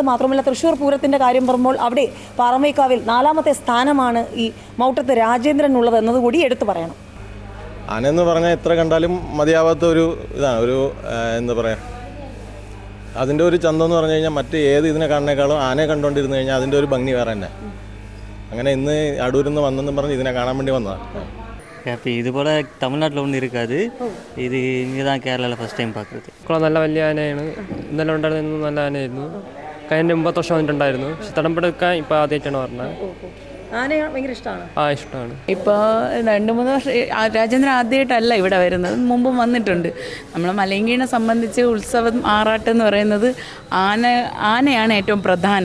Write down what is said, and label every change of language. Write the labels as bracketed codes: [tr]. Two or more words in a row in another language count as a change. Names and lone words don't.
[ml] മാത്രമല്ല തൃശ്ശൂർ പൂരത്തിൻ്റെ കാര്യം പറയുമ്പോൾ അവിടെ പാറമേക്കാവിൽ 4ാമത്തെ സ്ഥാനമാണ് ഈ മൗട്ടത്ത് രാജേന്ദ്രനുള്ളത് എന്നതുകൂടി എടുത്തു പറയണം. ആനയെന്ന് പറഞ്ഞാൽ എത്ര കണ്ടാലും മതിയാവാത്ത ഒരു ഇതാണ്. ഒരു എന്താ പറയുക, അതിൻ്റെ ഒരു ചന്തം എന്ന് പറഞ്ഞു കഴിഞ്ഞാൽ മറ്റ് ഏത് ഇതിനെ കാണുന്നേക്കാളും ആനയെ കണ്ടുകൊണ്ടിരുന്നു കഴിഞ്ഞാൽ അതിൻ്റെ ഒരു ഭംഗി വേറെ തന്നെ. അങ്ങനെ ഇന്ന് അടൂരിൽ നിന്ന് വന്നെന്നും പറഞ്ഞ് ഇതിനെ കാണാൻ വേണ്ടി വന്നതാണ്. [ta] இப்போ இது போல் தமிழ்நாட்டில் ஒன்றும் இருக்காது. இது இங்கே தான் கேரளாவில் [en] first time [ta] பார்க்குறது. [ml] നല്ല വലിയ ആനയാണ്. ഇന്നലെ ഉണ്ടായിരുന്നത് നല്ല ആനയായിരുന്നു. കഴിഞ്ഞ 80 വർഷം വന്നിട്ടുണ്ടായിരുന്നു. പക്ഷെ തടംപെടുക്കാൻ ഇപ്പോൾ ആദ്യമായിട്ടാണ് പറഞ്ഞത്. ആനയെ ഭയങ്കര ഇഷ്ടമാണ്. ഇഷ്ടമാണ്. ഇപ്പോൾ 2-3 വർഷം രാജേന്ദ്രൻ ആദ്യമായിട്ടല്ല ഇവിടെ വരുന്നത്, മുമ്പും വന്നിട്ടുണ്ട്. നമ്മൾ മലയൻകീഴിനെ സംബന്ധിച്ച് ഉത്സവം ആറാട്ട് എന്ന് പറയുന്നത് ആനയാണ് ഏറ്റവും പ്രധാനം.